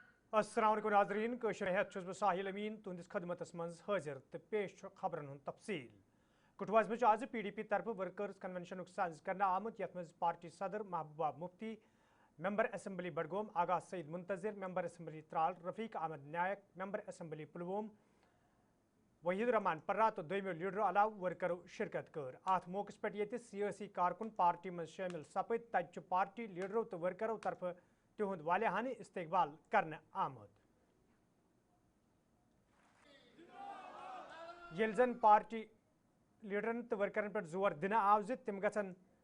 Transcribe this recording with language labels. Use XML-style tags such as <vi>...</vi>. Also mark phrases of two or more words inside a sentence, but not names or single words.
<ar>السلام عليكم</ar> <ks>नाज़रीन कशर बह साहिल अमीन तुंदिस खदमतस मज हाजिर तो पेश खबरन हुंद तफसील कठुआ मज आज PDP तरफ वर्कर्स कन्वेंशन साज करना आमुत यथ मज पार्टी सदर महबूबा मुफ्ती</ks> <en>member assembly</en> <ks>बडगोम आगा सईद मुंतजिर मेंबर असम्बली त्राल रफीक अहमद नायक</ks> <en>member assembly</en> <ks>पुलवोम वहीद रहमान पर्रा तो दोमो लीडरों अलाव वर्करों शिरकत कर अत मौके पे ये सियासी कारकुन पार्टी मज शामिल सपद तत पार्टी लीडरों तो वर्करों तरफ तिहुंद वालिहानी इस्तकबाल करने आमद येल जन पार्टी लीडरन तो वर्करन पे जोर दिन आव तिम गन</ks>